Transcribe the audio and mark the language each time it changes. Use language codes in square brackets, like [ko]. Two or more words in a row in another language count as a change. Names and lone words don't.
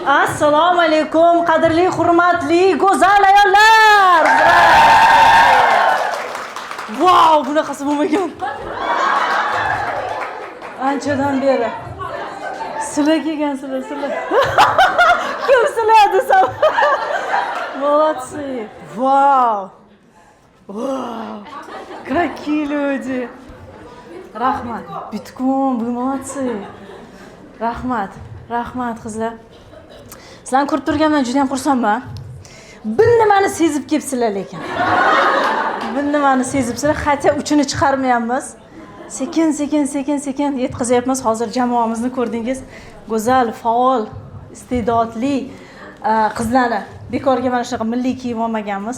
[uz] Assalomu alaykum, qadrli, hurmatli, go'zal ayollar. Wow, bunaqasi bo'lmagan. Anchadan beri. Sizlar kelgansizlar, sizlar. Kim sizlar desam? [ru] Молодцы. Wow. Wow. Какие люди. Rahmat. Bitcoin, вы молодцы. [uz] Rahmat. Rahmat qizlar. Sizlarni ko'rib turganimdan juda ham xursandman. Bir nimani sezib kelibsizlar lekin. Bir nimani sezibsizlar, hatto uchini chiqarmayapmiz. Sekin yetkazyapmiz. Hozir jamoamizni ko'rdingiz. Go'zal, faol, iste'dodli qizlarni bekorga mana shunaqa milliy kiyim olmaganmiz.